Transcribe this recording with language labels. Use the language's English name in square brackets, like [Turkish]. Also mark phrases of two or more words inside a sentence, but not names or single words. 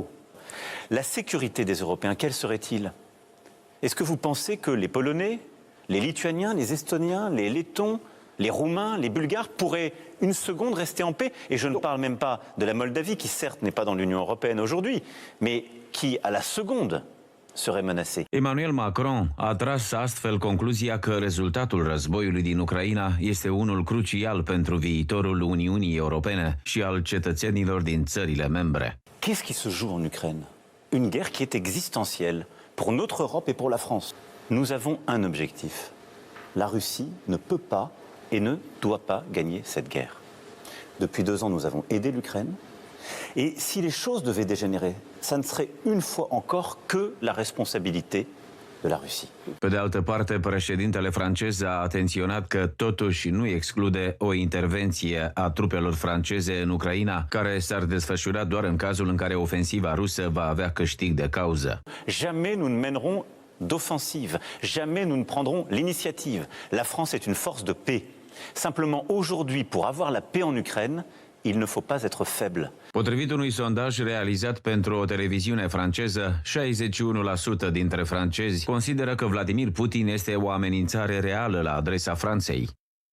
[French] La sécurité des Européens, quelle serait-il? Est-ce que vous pensez que les Polonais, les Lituaniens, les Estoniens, les Lettons, les Roumains, les Bulgares pourraient une seconde rester en paix? Et je ne parle même pas de la Moldavie, qui certes n'est pas dans l'Union européenne aujourd'hui, mais qui à la seconde serait menacée. [Romanian] Emmanuel Macron a tras astfel concluzia că rezultatul războiului din Ucraina este unul crucial pentru viitorul Uniunii Europene și al cetățenilor din țările membre. [French] Qu'est-ce qui se joue en Ukraine? Une guerre qui est existentielle pour notre Europe et pour la France. Nous avons un objectif. La Russie ne peut pas et ne doit pas gagner cette guerre. Depuis 2 ans, nous avons aidé l'Ukraine. Et si les choses devaient dégénérer, ça ne serait une fois encore que la responsabilité de la Russie. [Romanian] Pe de altă parte, președintele francez a atenționat că totuși nu exclude o intervenție a trupelor franceze în Ucraina, care s-ar desfășura doar în cazul în care ofensiva rusă va avea câștig de cauză. [French] Jamais nous ne mènerons d'offensive, jamais nous ne prendrons l'initiative. La France est une force de paix. Simplement aujourd'hui, pour avoir la paix en Ukraine, il ne faut pas être faible. [Romanian] Potrivit unui sondaj realizat pentru o televiziune franceză, 61% dintre francezi consideră că Vladimir Putin este o amenințare reală la adresa Franței.